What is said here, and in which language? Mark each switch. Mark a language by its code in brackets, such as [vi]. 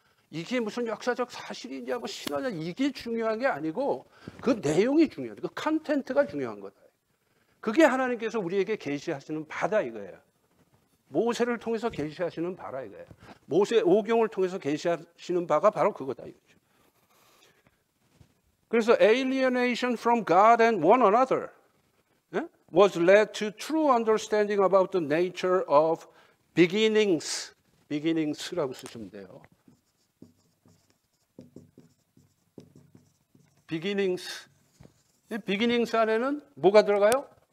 [ko] 이게 무슨 역사적 사실이냐 뭐 신화냐 이게 중요한 게 아니고 그 내용이 중요해요. 그 컨텐츠가 중요한 거다. 그게 하나님께서 우리에게 계시하시는 바다 이거예요. 모세를 통해서 계시하시는 바라 이거예요. 모세 오경을 통해서 계시하시는 바가 바로 그거다 이거죠. [en] 그래서 alienation from God and one another was led to true understanding about the nature of beginnings. [ko] beginnings라고 쓰시면 돼요. beginnings. 이 beginnings 안에는 뭐가 들어가요?